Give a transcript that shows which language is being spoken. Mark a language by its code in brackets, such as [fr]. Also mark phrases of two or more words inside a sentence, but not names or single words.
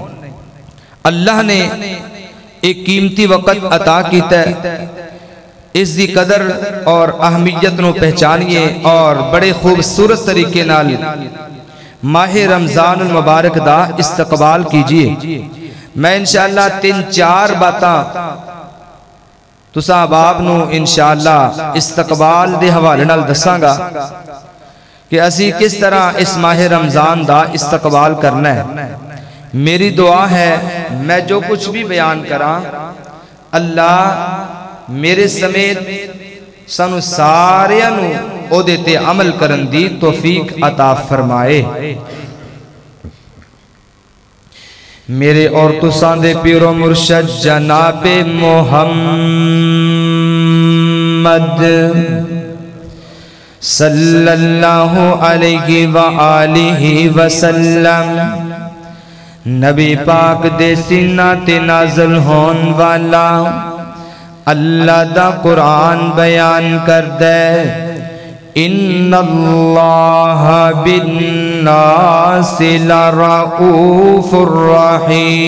[pa] اللہ نے ایک قیمتی وقت عطا کیتا ہے، اس دی قدر اور اہمیت نو پہچانیے اور بڑے خوبصورت طریقے نال ماہ رمضان المبارک دا استقبال کیجئے۔ میں انشاءاللہ 3-4 باتاں تساں احباب نو انشاءاللہ استقبال دے حوالے نال دساں گا کہ اسی کس طرح اس ماہ رمضان دا استقبال کرنا ہے۔ میری دعا ہے میں جو کچھ بھی بیان کراں اللہ میرے سمیت سانو ساریاں نو او دیتے عمل کرن دی توفیق عطا فرمائے۔ میرے اور تساں دے پیر و مرشد جناب محمد [ar] صلی اللہ علیہ وآلہ وسلم، [pa] نبی پاک دے سینہ تے نازل ہون والا اللہ دا قرآن بیان کر دے، [ar] ان اللہ بالناس لرؤوف الرحیم،